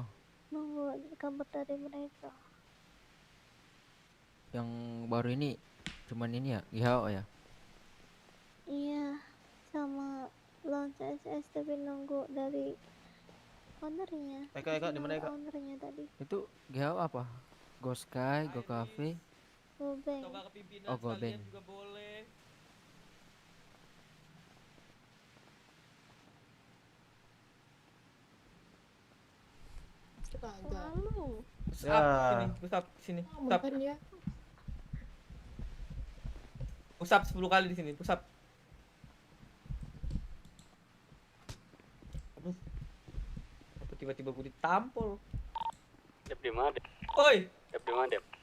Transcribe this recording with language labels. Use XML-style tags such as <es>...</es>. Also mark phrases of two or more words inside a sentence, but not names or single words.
<id>Nunggu kabar dari mereka. yang baru ini cuman ini ya, WHO ya? Iya, sama launch SS tapi nunggu dari ownernya. Eka, di mana Eka? Ownernya tadi. Itu WHO apa? Go Sky, Go Cafe, Go Bank. oh Go Bank. Lalu.</id> <en>Push up, sini. Push up.</en> <id>Bukan ya.</id> <en>Push up</en> <id>10 kali di sini,</id> <en>push up.</en> <id>Aduh. Apa tiba-tiba gue ditampol? Dep di mana, Dep? Oi, Dep di mana, Dep?</id>